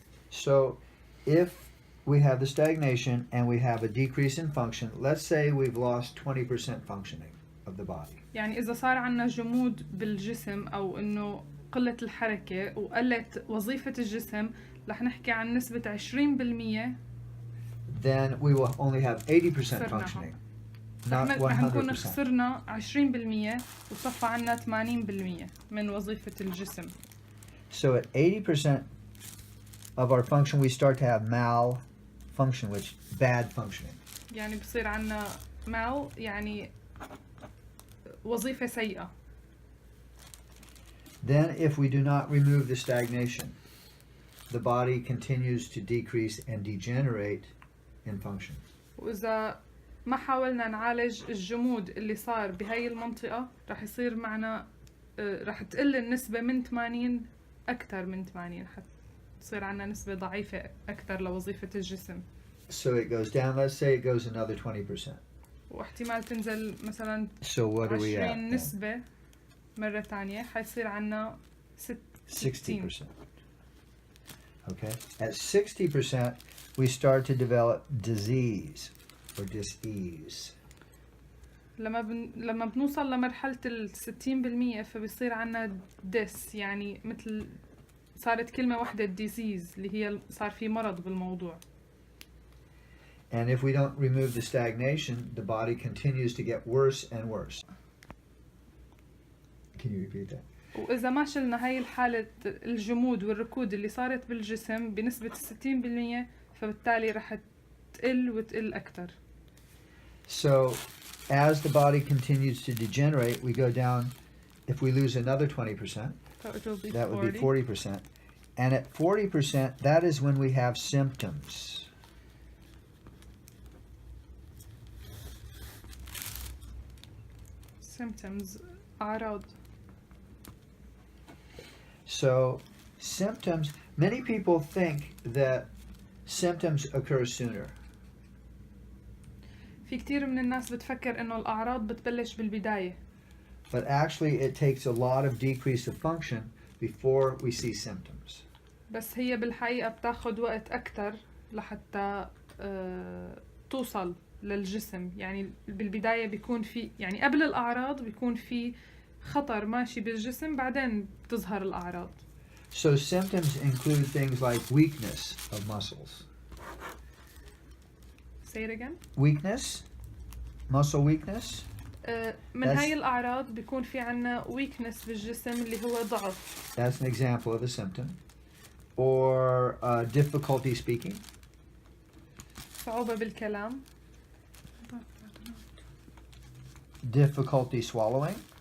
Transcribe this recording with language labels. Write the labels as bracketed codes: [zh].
[en] So if we have the stagnation and we have a decrease in function, let's say we've lost 20% functioning of the body. [ar] يعني إذا صار عنا جمود بالجسم أو إنه قلة الحركة وقلت وظيفة الجسم، رح نحكي عن نسبة 20%. [en] Then we will only have 80% functioning, not [ar] رح نكون [en] 100%. [ar] خسرنا 20% وصفى عنا 80% من وظيفة الجسم. [en] So at 80% of our function, we start to have malfunction, which is bad functioning. [ar] يعني بصير عنا يعني وظيفة سيئة. [en] Then if we do not remove the stagnation, the body continues to decrease and degenerate in function. [ar] وإذا ما حاولنا نعالج الجمود اللي صار بهاي المنطقة، رح يصير معنا رح تقل النسبة من 80 أكثر من 80، حتصير عنا نسبة ضعيفة أكثر لوظيفة الجسم. [en] So it goes down, let's say it goes another 20%. [ar] واحتمال تنزل مثلا [en] So what are we 20 at? [ar] نسبة مرة تانية، حيصير عنا [en] 60%. Okay? At 60%, we start to develop disease or dis-ease. [ar] لما بنوصل لمرحلة 60% فبيصير عنا يعني مثل صارت كلمة واحدة disease اللي هي صار في مرض بالموضوع. [en] And if we don't remove the stagnation, the body continues to get worse and worse. Can you repeat that? [ar] وإذا ما شلنا هاي الحالة الجمود والركود اللي صارت بالجسم بنسبة 60%، فبالتالي رح تقل وتقل أكتر. [en] So as the body continues to degenerate, we go down, if we lose another 20%, that would be 40%. And at 40%, that is when we have symptoms. Symptoms, أعراض. So symptoms, many people think that symptoms occur sooner. [ar] في كتير من الناس بتفكر إنه الأعراض بتبلش بالبداية. [en] But actually it takes a lot of decrease of function before we see symptoms. [ar] بس هي بالحقيقة بتاخد وقت أكتر لحتى توصل للجسم. يعني بالبداية بيكون في يعني قبل الأعراض بيكون في خطر ماشي بالجسم، بعدين بتظهر الأعراض. [en] So symptoms include things like weakness of muscles. Say it again. Weakness, muscle weakness. [ar] من هاي الأعراض بيكون في عنا weakness بالجسم اللي هو ضعف. [en] That's an example of a symptom. Or difficulty speaking. [ar] صعوبة بالكلام. [en] Difficulty swallowing.